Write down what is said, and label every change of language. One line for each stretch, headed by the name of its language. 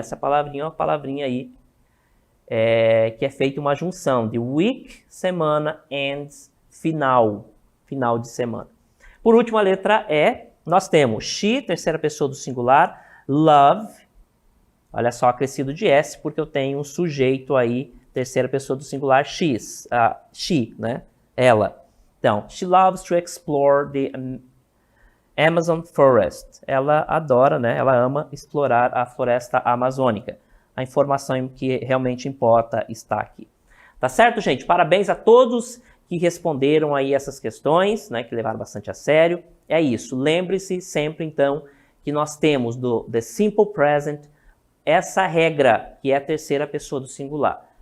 Portuguese: Essa palavrinha é uma palavrinha aí que é feita uma junção de week, semana, and final de semana. Por último, a letra E, nós temos she, terceira pessoa do singular, love, olha só, acrescido de S, porque eu tenho um sujeito aí, terceira pessoa do singular, she, né? Ela.
English: Então, she loves to explore the Amazon forest.
Portuguese: Ela adora, né? Ela ama explorar a floresta amazônica. A informação que realmente importa está aqui. Tá certo, gente? Parabéns a todos que responderam aí essas questões, né? Que levaram bastante a sério. É isso. Lembre-se sempre, então, que nós temos do the simple present essa regra, que é a terceira pessoa do singular.